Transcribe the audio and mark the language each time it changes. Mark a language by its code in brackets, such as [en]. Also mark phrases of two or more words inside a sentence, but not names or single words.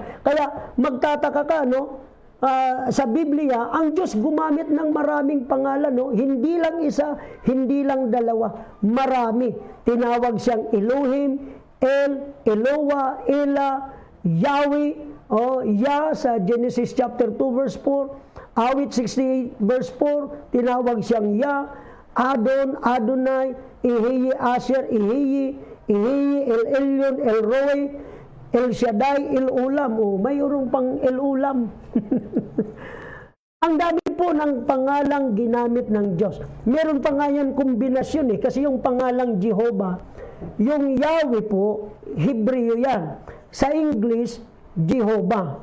[tl] Kaya magtataka ka, sa Biblia, ang Diyos gumamit ng maraming pangalan, hindi lang isa, hindi lang dalawa, marami. Tinawag siyang Elohim, Eloah, Ela, Yahweh, Yah sa Genesis chapter 2 verse 4, Awit 68 verse 4, tinawag siyang Yah, Adon, Adonai, Ehiyi, Asher, Ehiyi, El Elyon, El Roy, El Shaddai, El Ulam. Mayroong pang El Ulam. Ang dami po ng pangalang ginamit ng Diyos. Meron pa nga yan kombinasyon kasi yung pangalang Jehovah, yung Yahweh po, Hebreo yan. Sa English, Jehovah.